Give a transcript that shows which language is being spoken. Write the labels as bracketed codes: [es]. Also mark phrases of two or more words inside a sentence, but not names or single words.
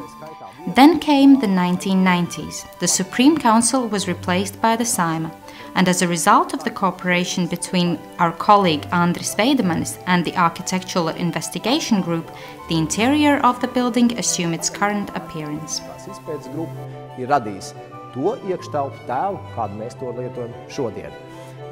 [en] Then came the 1990s. The Supreme Council was replaced by the Saeima, and as a result of the cooperation between our colleague Andris Veidemanis and the Architectural Investigation Group, the interior of the building assumed its current appearance. [lv] Ir radījis to iekštelpu tēlu, kādu mēs to lietojam šodien.